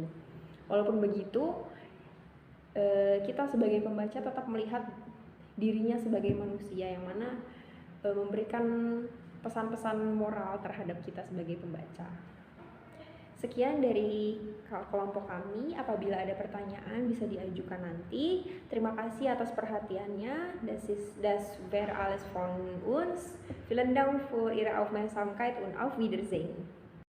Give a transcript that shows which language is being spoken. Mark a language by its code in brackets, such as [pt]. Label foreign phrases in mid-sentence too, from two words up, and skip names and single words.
[id] Walaupun begitu, kita sebagai pembaca tetap melihat dirinya sebagai manusia yang mana memberikan pesan-pesan moral terhadap kita sebagai pembaca. Sekian dari kelompok kami. Apabila ada pertanyaan bisa diajukan nanti. Terima kasih atas perhatiannya. [de] Das wäre alles von uns. Vielen Dank für Ihre Aufmerksamkeit und auf Wiedersehen.